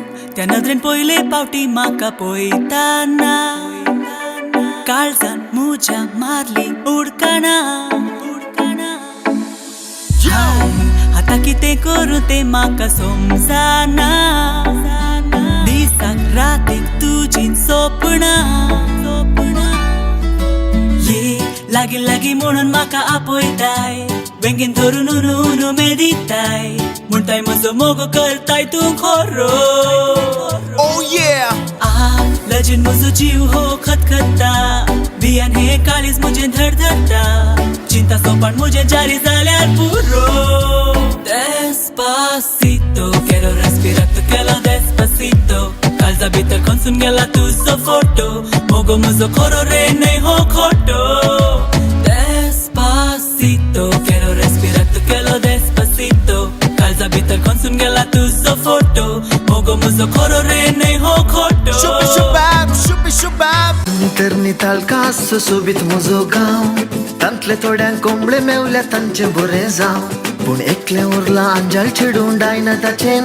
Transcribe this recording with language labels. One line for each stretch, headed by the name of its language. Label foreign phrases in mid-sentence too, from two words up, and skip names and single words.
Konkani: त्या नदरेन पयले पावटी म्हाका पळयताना काळजान म्हज्या मारली उडकाना आता कितें करूं तें म्हाका समजना दिसाक रातीक तुजीं सपनां ये लागी लागी म्हणून म्हाका आपयताय बेंगीन धरून उनु मेदिताय म्हणटाय म्हजो मोग करताय तूं खरो
English: Oh yeah!
Konkani: लजीन म्हजो जीव हो खतखता बियान हे काळीज म्हजें धडधडटा चिंता सोपान म्हजें जारी जाल्यार पुरो
Spanish: Despacito quiero respirar tu pelo despacito
Konkani: काळजा भितर खंचून गेला तुजो फोटो मोगो म्हजो खरो रे न्हय हो खोटो
Spanish: Despacito quiero respirar tu pelo despacito
Konkani: काळजा भितर खंचून गेला तुजो फोटो मोगो म्हजो खरो रे न्हय हो खोटो Shubi shubab, shubi shubab. तर निताल कास सोबीत म्हजो गांव तांतले थोड्यांक कोंबळे मेवल्या तांचे बरें जावं पूण एकलें उरलां अंजाल चिडून डायना ताचें